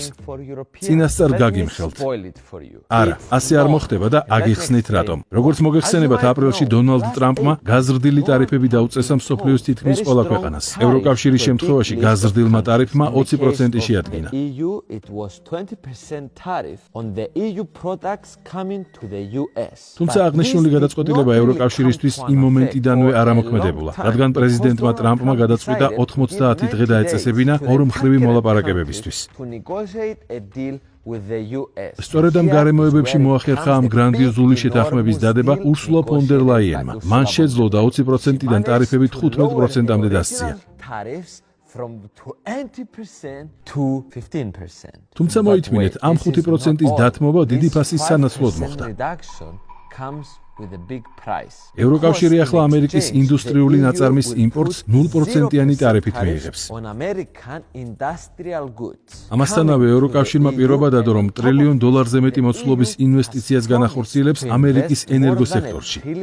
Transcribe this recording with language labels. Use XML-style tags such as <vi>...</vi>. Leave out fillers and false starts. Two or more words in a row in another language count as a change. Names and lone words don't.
<ka>წინასწარ გაგიმხელთ. არა, ასე არ მოხდება და აგიხსნით რატომ. Როგორც მოგეხსენებათ, აპრილში დონალდ ტრამპმა გაზრდილი ტარიფები დაუწესა მსოფლიოს თითქმის ყველა ქვეყანას. ევროკავშირის შემთხვევაში გაზრდილმა ტარიფმა 20% შეადგინა.</ka> <en>20% tariff on the EU products coming to the US.</en> <ka>თუმცა აღნიშნული გადაწყვეტილება ევროკავშირისთვის იმ მომენტიდანვე არ ამოქმედებულა, რადგან პრეზიდენტმა ტრამპმა გადაწყვიტა 90 დღე დაეწესებინა ორმხრივი მოლაპარაკებებისთვის. სწორედ ამ გარემოებებში მოახერხა ამ გრანდიოზული შეთანხმების დადება ურსულა ფონ დერ ლაიენმა. მან შეძლო და 20%-დან ტარიფები 15%-მდე დასწია.</ka> <en>From 20% to 15%.</en> <ka>თუმცა მოითმინეთ, ამ 5%-ის დათმობა დიდი ფასის სანაცვლოდ მოხდა. ევროკავშირი ახლა ამერიკის ინდუსტრიული ნაწარმის იმპორტს 0%-იანი ტარიფით მიიღებს. ამასთანავე ევროკავშირმა პირობა დადო, რომ $1 ტრილიონ მეტი მოცულობის ინვესტიციას განახორციელებს ამერიკის ენერგოსექტორში.</ka>